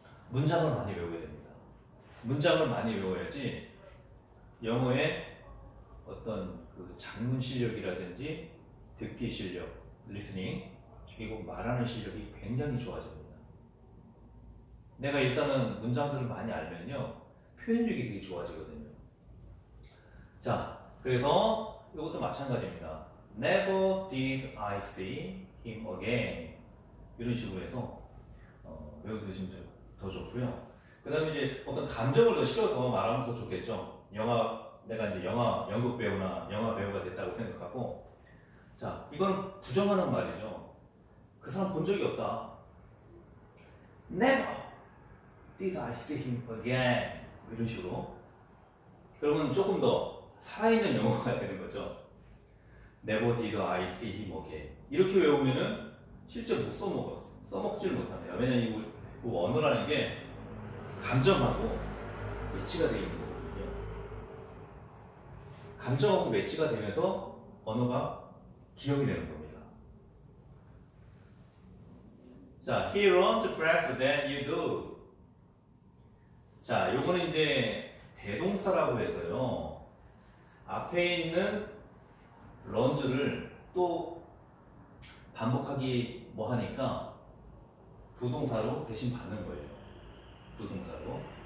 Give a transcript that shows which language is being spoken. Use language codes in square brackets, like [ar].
[ko] 문장을 많이 외워야 됩니다. 문장을 많이 외워야지 영어의 어떤 작문 실력이라든지 듣기 실력, 리스닝, 그리고 말하는 실력이 굉장히 좋아집니다. 내가 일단은 문장들을 많이 알면요, 표현력이 되게 좋아지거든요. 자, 그래서 이것도 마찬가지입니다. [en] Never did I see him again. [ko] 이런 식으로 해서 외워두시면 더 좋고요. 그 다음에 이제 어떤 감정을 더 실어서 말하면 더 좋겠죠. 내가 이제 연극 배우나 영화 배우가 됐다고 생각하고, 자, 이건 부정하는 말이죠. 그 사람 본 적이 없다. [en] Never did I see him again. [ko] 이런 식으로. 그러면 조금 더 살아있는 영어가 되는 거죠. [en] Never did I see him again. [ko] 이렇게 외우면은 실제 못 써먹지를 못합니다. 왜냐면 이 언어라는 게 감정하고 매치가 되어 있는 거거든요. 감정하고 매치가 되면서 언어가 기억이 되는 겁니다. [en] 자, he learned faster than you do. [ko] 자, 요거는 이제 대동사라고 해서요, 앞에 있는 learn를 또 반복하기 하니까 부동사로 대신 받는 거예요. 부동사로.